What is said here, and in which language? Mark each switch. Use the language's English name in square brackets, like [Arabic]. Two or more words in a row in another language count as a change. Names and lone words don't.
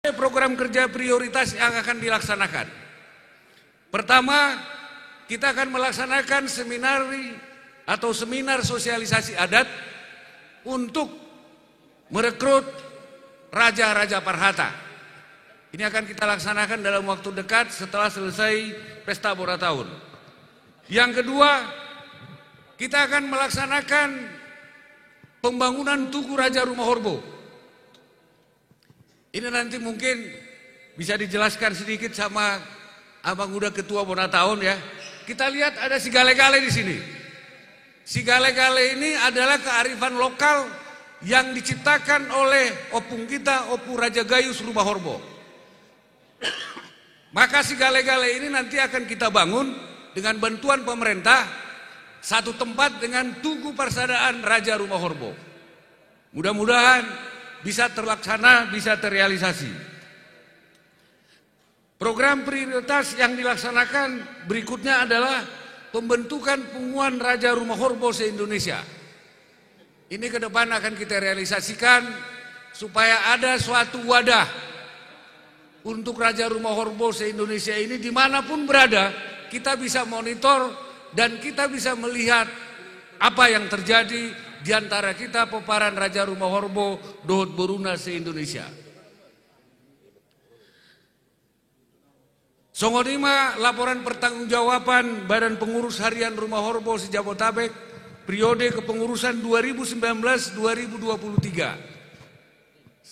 [Indonesian] Program kerja prioritas yang akan dilaksanakan. Pertama, kita akan melaksanakan seminar sosialisasi adat untuk merekrut raja-raja Parhata. Ini akan kita laksanakan dalam waktu dekat setelah selesai Pesta Bora Tahun. Yang kedua, kita akan melaksanakan pembangunan Tugu Raja Rumah Horbo. Ini nanti mungkin bisa dijelaskan sedikit sama Abang udah ketua Bona Tahun ya. Kita lihat ada si gale-gale di sini. Si gale-gale ini adalah kearifan lokal yang diciptakan oleh opung kita, Opu Raja Gayus Rumah Horbo. Maka si gale-gale ini nanti akan kita bangun dengan bantuan pemerintah satu tempat dengan Tugu Parsadaan Raja Rumah Horbo. Mudah-mudahan bisa terlaksana, bisa terrealisasi. Program prioritas yang dilaksanakan berikutnya adalah pembentukan Punguan Raja Rumah Horbo se-Indonesia. Ini ke depan akan kita realisasikan supaya ada suatu wadah untuk Raja Rumah Horbo se-Indonesia ini dimanapun berada, kita bisa monitor dan kita bisa melihat apa yang terjadi di antara kita peparan Raja Rumah Horbo Dohot Boruna se-Indonesia. Songonima laporan pertanggungjawaban Badan Pengurus Harian Rumah Horbo se-Jabotabek periode kepengurusan 2019-2023.